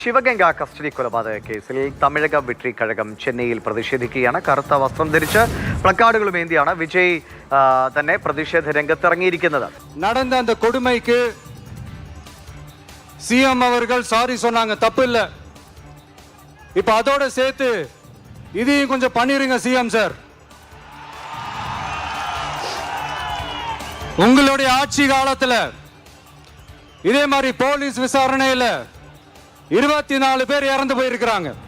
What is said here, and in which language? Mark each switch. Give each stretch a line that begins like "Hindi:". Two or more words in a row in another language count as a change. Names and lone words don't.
Malayalam: ശിവഗംഗ കസ്റ്റഡി കൊലപാതക കേസിൽ തമിഴക വെട്രി കഴകം ചെന്നൈയിൽ പ്രതിഷേധിക്കുകയാണ്. കറുത്ത വസ്ത്രം ധരിച്ച് പ്ലക്കാർഡുകളുമേന്തിയാണ് വിജയ് തന്നെ പ്രതിഷേധ രംഗത്തിറങ്ങിയിരിക്കുന്നത്.
Tamil: நடந்த அந்த கொடுமைக்கு சிஎம் அவர்கள் சாரி சொன்னாங்க, தப்பு இல்ல. இப்ப அதோட சேர்த்து இதையும் கொஞ்சம் பண்ணிருங்க
English: CM sir.
Tamil: உங்களுடைய ஆட்சி காலத்துல இதே மாதிரி போலீஸ் விசாரணையில 24 பேர் இறந்து போயிருக்கிறாங்க.